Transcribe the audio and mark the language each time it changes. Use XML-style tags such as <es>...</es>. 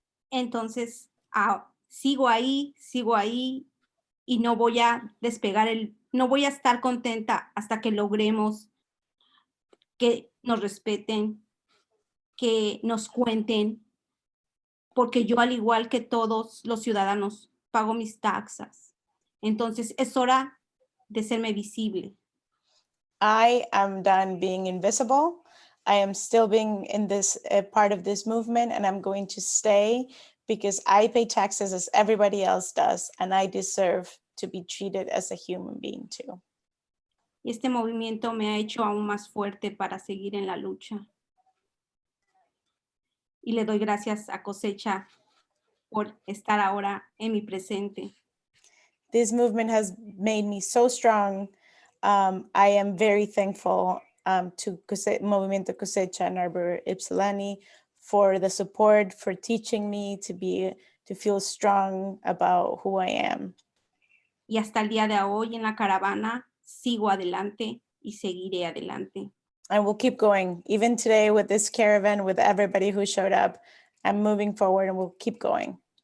<es>Entonces, sigo ahí y no voy a despegar no voy a estar contenta hasta que logremos que nos respeten, que nos cuenten, porque yo al igual que todos los ciudadanos pago mis taxas. Entonces es hora de serme visible.</es> <en>I am done being invisible. I am still being in this part of this movement, and I'm going to stay because I pay taxes as everybody else does, and I deserve to be treated as a human being too.</en> <es>Y este movimiento me ha hecho aún más fuerte para seguir en la lucha. Y le doy gracias a Cosecha por estar ahora en mi presente.</es> <en>This movement has made me so strong. I am very thankful to Movimiento Cosecha and Arbor Ypsilanti for the support, for teaching me to feel strong about who I am.</en> <es>Y hasta el día de hoy en la caravana sigo adelante y seguiré adelante.</es> <en>And we'll keep going. Even today with this caravan, with everybody who showed up, I'm moving forward and we'll keep going.</en>